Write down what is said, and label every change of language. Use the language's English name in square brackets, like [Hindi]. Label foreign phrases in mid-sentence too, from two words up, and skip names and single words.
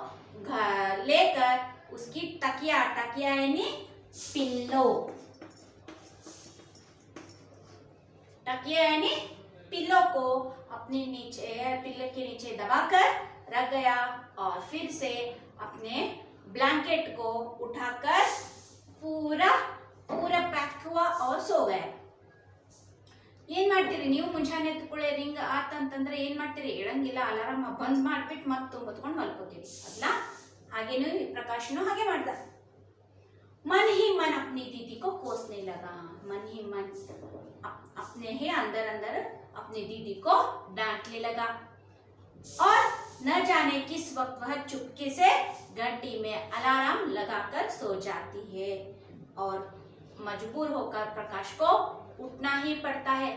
[Hindi] लेकर उसकी तकिया यानी पिल्लो, तकिया यानी पिल्लो को अपने पिल्ले के नीचे दबाकर रख गया और फिर से अपने ब्लैंकेट को उठाकर पूरा पैक हुआ और सो गया। [Kannada] ಏನ್ ಮಾಡ್ತೀರಿ ನೀವು? ಮುಂಜಾನೆ ಎದ್ದುಕೊಳ್ಳೆ ರಿಂಗ್ ಆತಂತಂದ್ರೆ ಏನ್ ಮಾಡ್ತೀರಿ? ಹೇಳಂಗಿಲ್ಲ, ಅಲಾರಾಮ್ ಬಂದ್ ಮಾಡ್ಬಿಟ್ಟು ಮತ್ತೆ ಹೊತ್ಕೊಂಡು ಮಲ್ಕೋತೀರಿ ಅಲ್ಲ? ಹಾಗೇನು ಪ್ರಕಾಶನು ಹಾಗೆ ಮಾಡ್ದ। [Hindi] मन ही मन अपनी दीदी को कोसने लगा। मन ही मन अपने ही अंदर अंदर अपनी दीदी को डांटने लगा और न जाने किस वक्त वह चुपके से घंटी में अलार्म लगाकर सो जाती है और मजबूर होकर प्रकाश को उठना ही पड़ता है।